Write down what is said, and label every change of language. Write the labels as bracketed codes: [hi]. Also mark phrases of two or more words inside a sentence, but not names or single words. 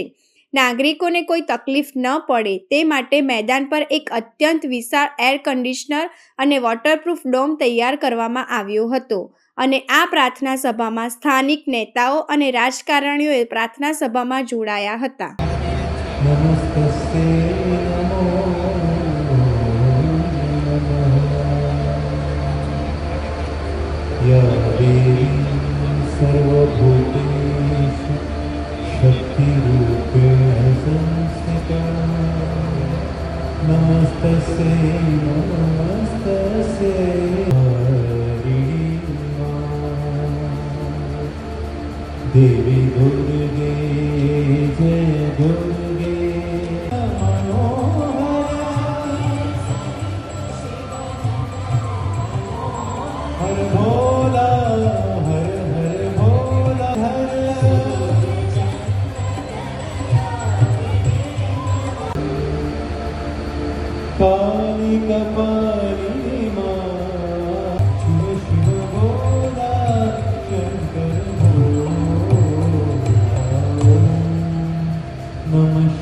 [gu] નાગરિકોને કોઈ તકલીફ ન પડે તે માટે મેદાન પર એક અત્યંત વિશાળ [en] air conditioner [gu] અને [en] waterproof dome [gu] તૈયાર કરવામાં આવ્યો હતો અને આ પ્રાર્થના સભામાં સ્થાનિક નેતાઓ અને રાજકારણીઓએ પ્રાર્થના સભામાં જોડાયા હતા। [sa] या देवी सर्वभूतेषु शक्तिरूपेण संस्थिता नमस्तस्यै देवी दुर्गे जय दुर्गे हर [hi] पानी का पानी माँ शिव शिव भोला शंकर भोला नमः